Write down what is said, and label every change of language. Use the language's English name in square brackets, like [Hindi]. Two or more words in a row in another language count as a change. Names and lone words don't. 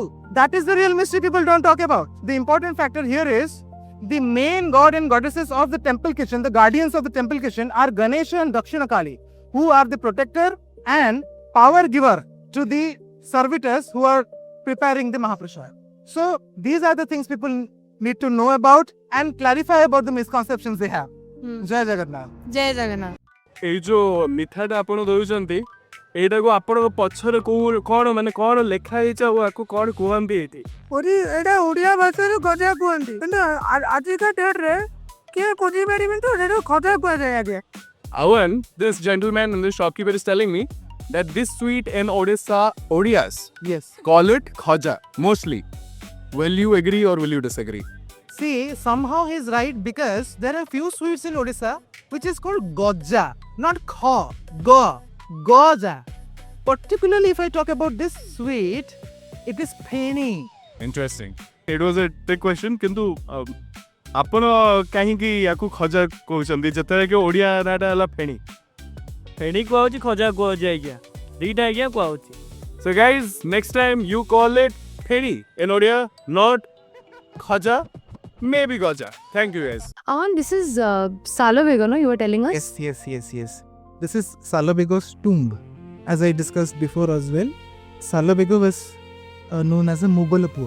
[English] That is the real mystery people don't talk about. The important factor here is the main god and goddesses of the temple kitchen, the guardians of the temple kitchen, are Ganesha and Dakshinakali, who are the protector and power giver to the servitors who are preparing the Mahaprasad. So these are the things people need to know about and clarify about the misconceptions they have. Jai Jagannath. [Hindi] जय जगन्नाथ. [Odia] ଏଇ ଯୋଉ ମିଠାଟା ଆପଣ ଦଉଛନ୍ତି ଏଇଟାକୁ ଆପଣଙ୍କ ପଛରେ କଣ ମାନେ କଣ ଲେଖା ହେଇଛି ଆଉ ଆକୁ କଣ କୁହନ୍ତି ଏଇଠି? ଏଇଟା ଓଡ଼ିଆ ଭାଷାରେ ଗଜା କୁହନ୍ତି, କିନ୍ତୁ ଆଜିକା ଡେଟ୍ରେ କିଏ ଖୋଜି ପାରିବେନି ତ ଏଇଟା ଖଜା କୁହାଯାଏ ଆଜ୍ଞା. [English] Awan, this gentleman and this shopkeeper is telling me that this sweet in Odisha, Odias Yes. call it khaja mostly. Will you agree or will you disagree? See, somehow he's right, because there are few sweets in Odisha which is called goja, not kha. Goja. Particularly if I talk about this sweet, it is penny. interesting. It was a trick question, [Odia] କିନ୍ତୁ ଆପଣ କାହିଁକି ୟାକୁ ଖଜା କହୁଛନ୍ତି ଯେତେବେଳେ କି ଓଡ଼ିଆ ନାଁଟା ହେଲା ଫେଣି? ଫେଣି କୁହାଉଛି ଖଜା କୁହାଉଛି ଆଜ୍ଞା, ଦୁଇଟା ଆଜ୍ଞା କୁହାଉଛି. [English] So guys, next time you call it feni in Odia, not khaja, maybe goja. Thank you guys. Aman, this is Salovego, no? You were telling us? Yes. This is Salabego's tomb. As I discussed before as well, Salabego was known as a Mughalapua.